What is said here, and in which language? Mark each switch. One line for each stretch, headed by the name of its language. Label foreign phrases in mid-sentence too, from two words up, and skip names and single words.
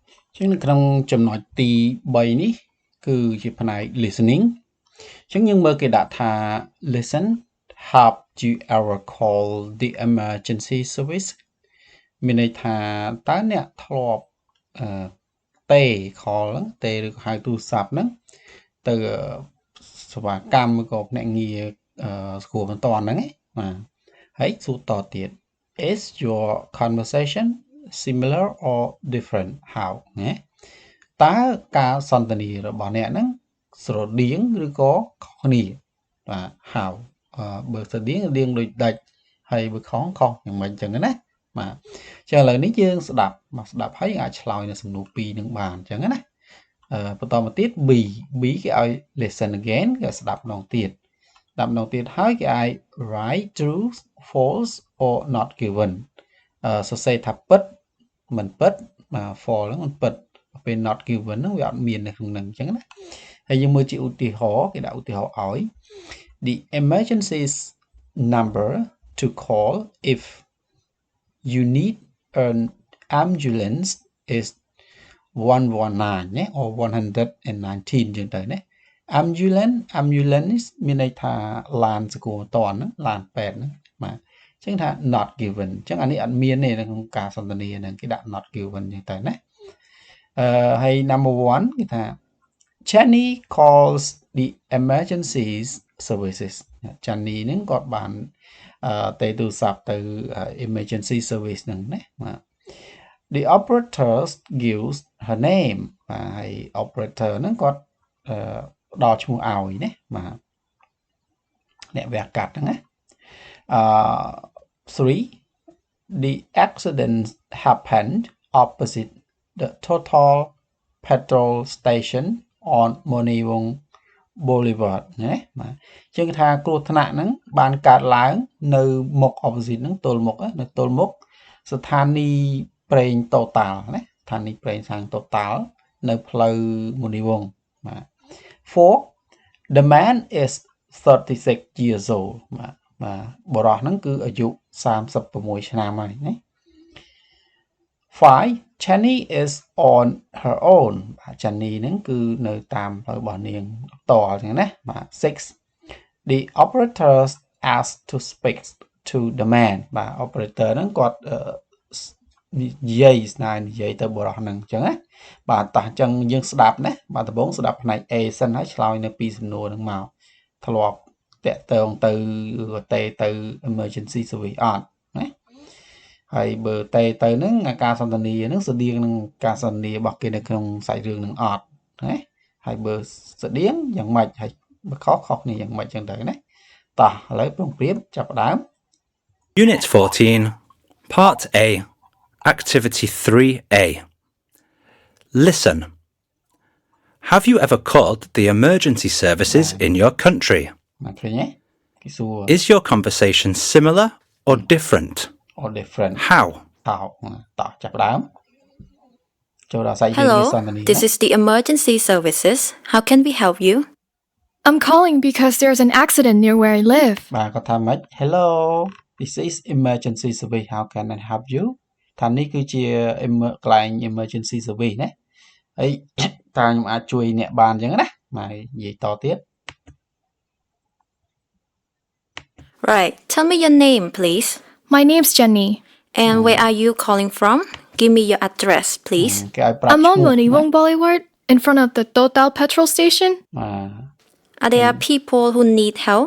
Khmer: ចឹងនៅក្នុងចំណុចទី3នេះគឺជាផ្នែក listening ចឹងយើងមើលគេដាក់ថា
English: listen have you ever call the emergency service
Khmer: មានន័យថាតើអ្នកធ្លាប់ទេ call ហ្នឹងទេឬក៏ហៅទូរស័ព្ទហ្នឹងទៅសេវាកម្មឬក៏ភ្នាក់ងារស្គាល់បន្ទាន់ហ្នឹងបាទហើយសួរតទៀត
English: is your conversation similar or different how
Khmer: ណាតើការសន្ទនារបស់អ្នកហ្នឹងស្រដៀងឬក៏ខុសគ្នាបាទ how បើស្រដៀងដូចដាច់ហើយបើខុសយ៉ាងម៉េចចឹងណាបាទចឹងឥឡូវនេះយើងស្ដាប់ហើយអាចឆ្លើយនៅសំណួរ2នឹងបានចឹងណាបន្តមកទៀត B គេឲ្យ
English: listen again
Khmer: គេស្ដាប់ម្ដងទៀតហើយគេឲ្យ
English: write true false or not given
Khmer: សរសេរថាពិតមិនពិតបាទ false ហ្នឹងមិនពិតពេល
English: not given
Khmer: ហ្នឹងវាអត់មាននៅក្នុងហ្នឹងអញ្ចឹងណាហើយយើងមើលជាឧ ទាហរណ៍គេដាក់ឧទាហរណ៍ឲ្យ
English: the emergency number to call if you need an ambulance is 119ណា or 119
Khmer: ចឹងទៅណា
English: ambulance
Khmer: មានន័យថាឡានសង្គ្រោះបន្ទាន់ហ្នឹងឡានពេទ្យហ្នឹងបាទអញ្ចឹងថា
English: not given
Khmer: អញ្ចឹងអានេះអ ត់មានទេនៅក្នុងការសន្ទនាហ្នឹងគេដាក់
English: not given
Khmer: អញ្ចឹងទៅណាហើយ number 1 គេថា
English: Channy calls the emergency services
Khmer: Channy ហ្នឹងគាត់បានទៅទូរស័ព្ទទៅ
English: emergency service
Khmer: ហ្នឹងណាបាទ
English: the operator gives her name
Khmer: បាទហើយ operator ហ្នឹងគាត់ផ្ដល់ឈ្មោះឲ្យណាបាទអ្នកវះកាត់ហ្នឹងណា
English: 3 the accident happened opposite the total petrol station on Monivong Boulevard
Khmer: ណាបាទជាងថា គ្រោះថ្នាក់ហ្នឹងបានកើតឡើងនៅមុខ opposite ហ្នឹងទល់មុខនៅទល់មុខស្ថានីយ៍ប្រេង Total ណាស្ថានីយ៍ប្រេងសាំង Total នៅផ្លូវ Monivong បាទ 4
English: the man is 36 years old
Khmer: បាទបរិះហ្នឹងគឺអាយុ36ឆ្នាំហើយណា 5
English: Channy is on her own
Khmer: បាទ Channy ហ្នឹងគឺនៅតាមផ្លូវរបស់នាងផ្ទាល់ចឹងណាបាទ 6
English: the operator asked to speak to the man
Khmer: បាទ operator ហ្នឹងគាត់និយាយទៅបរិះហ្នឹងអញ្ចឹងណាបាទតោះអញ្ចឹងយើងស្ដាប់ណាបាទដំបូងស្ដាប់ផ្នែក A សិនហើយឆ្លើយនៅពីសំណួរហ្នឹងមកធ្លាប់តាក់ទងទៅទៅ
English: emergency service
Khmer: អត់ណាហើយបើទៅហ្នឹងការសន្ទនាហ្នឹងស្តៀងនឹងការសន្ទនារបស់គេនៅក្នុងសាច់រឿងនឹងអត់ណាហើយបើស្តៀងយ៉ាងម៉េចហើយបើខុសគ្នាយ៉ាងម៉េចចឹងទៅណាតោះឥឡូវប្រុងប្រៀបចាប់ផ្ដើម
English: Unit 14 Part A Activity 3A Listen. Have you ever called the emergency services in your country? Is your conversation similar or different? How? Hello, this is the emergency services. How can we help you? I'm calling because there's an accident near where I live. Hello, this is emergency service. How can I help you?
Khmer: ថានេះគឺជាកន្លែង
English: emergency service
Khmer: ណាហើយតើខ្ញុំអាចជួយអ្នកបានអញ្ចឹងណាមកនិយាយតទៀត
English: Right, tell me your name please. My name's Channy. And where are you calling from? Give me your address please. I'm on Monivong Boulevard in front of the Total petrol station. Are there people who need help?